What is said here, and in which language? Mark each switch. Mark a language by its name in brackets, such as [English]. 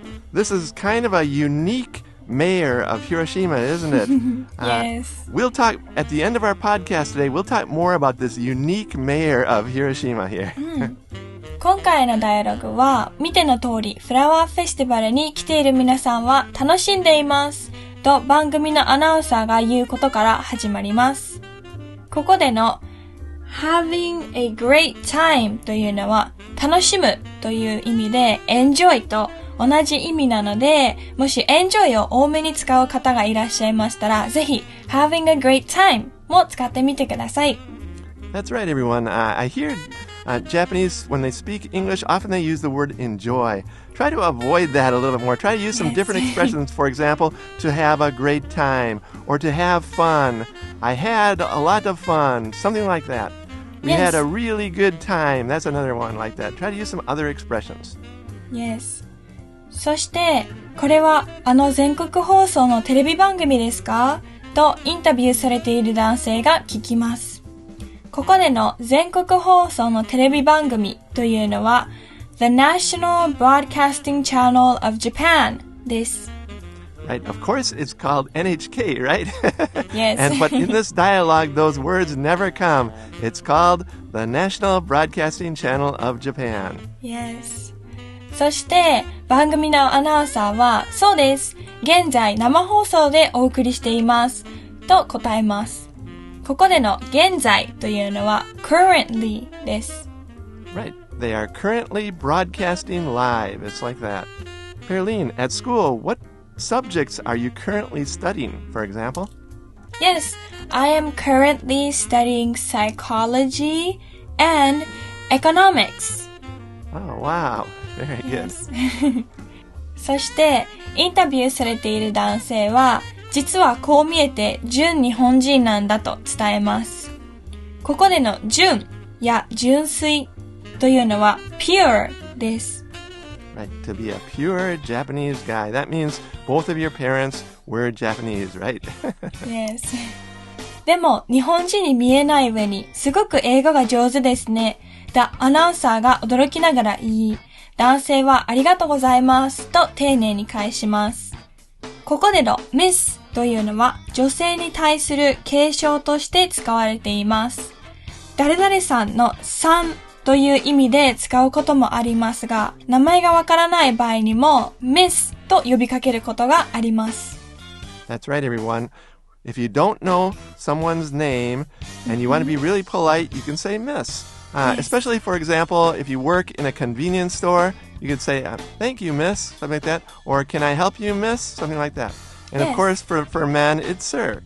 [English] This is kind of a unique mayor of Hiroshima, isn't it? Yes. We'll talk at the end of our podcast today. We'll talk more about this unique mayor of Hiroshima here. [Japanese] 今回のダイアログは見ての通りフラワーフェスティバルに来ている皆さんは楽しんでいますと番組のアナウンサーが言うことから始まります。ここでの [English] having a great time [Japanese] というのは楽しむという意味で enjoy と同じ意味なので、もし enjoy を多めに使う方がいらっしゃいましたら、ぜひ having a great time も使ってみてください。 [English] That's right, everyone. I hear Japanese, when they speak English, often they use the word enjoy. Try to avoid that a little bit more. Try to use some different expressions. For example, to have a great time or to have fun. I had a lot of fun. Something like that. We had a really good time. That's another one like that. Try to use some other expressions. Yes. [Japanese] そして、これは全国放送のテレビ番組ですかとインタビューされている男性が聞きます。ここでの全国放送のテレビ番組というのは [English] The National Broadcasting Channel of Japan [Japanese] です。 [English] Right, of course it's called NHK, right? Yes. But in this dialogue, those words never come. It's called the National Broadcasting Channel of Japan. Yes. [Japanese] そして番組のアナウンサーはそうです。現在生放送でお送りしていますと答えます。ここでの現在というのは currently です。 [English] Right. They are currently broadcasting live. It's like that. Perlene, at school, what subjects are you currently studying, for example? Yes, I am currently studying psychology and economics. Oh, wow. Very good. Yes. [Japanese] そして、インタビューされている男性は、実はこう見えて純日本人なんだと伝えます。ここでの純や純粋というのは pure です。 [English] Right, to be a pure Japanese guy. That means both of your parents were Japanese, right? Yes. [Japanese] でも、日本人に見えない上に、すごく英語が上手ですね。アナウンサーが驚きながら言い、男性はありがとうございますと丁寧に返します。ここでの Miss というのは女性に対する敬称として使われています。誰々さんのさんという意味で使うこともありますが、名前がわからない場合にも Miss と呼びかけることがあります。 [English] That's right, everyone. If you don't know someone's name and you want to be really polite, you can say Miss. Especially, for example, if you work in a convenience store, you could say, thank you, miss, something like that. Or, can I help you, miss? Something like that. And of course, for men, it's sir.